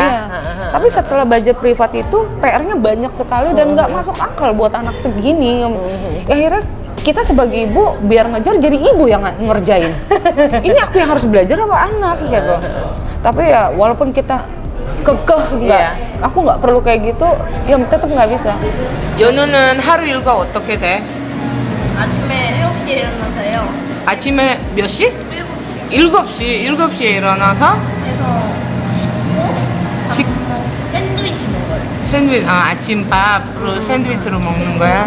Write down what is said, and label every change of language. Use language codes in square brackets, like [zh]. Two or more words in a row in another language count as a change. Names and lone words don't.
[id] Tapi setelah belajar privat itu PR-nya banyak sekali dan nggak masuk akal buat anak segini. Ya, akhirnya kita sebagai ibu biar ngejar jadi ibu yang ngerjain. Ini aku yang harus belajar apa anak gitu. Tapi ya walaupun kita kekeh aku nggak perlu kayak gitu, ya tetap nggak bisa. [ko] 연우는 하루 일과 어떻게 돼? 아침에 7시에 일어나서요. 아침에 몇 시? 7시. 7시에 일어나서 그래서 씻고 샌드위치 먹어요. 샌드위치, 아침밥으로 샌드위치로 먹는 거야?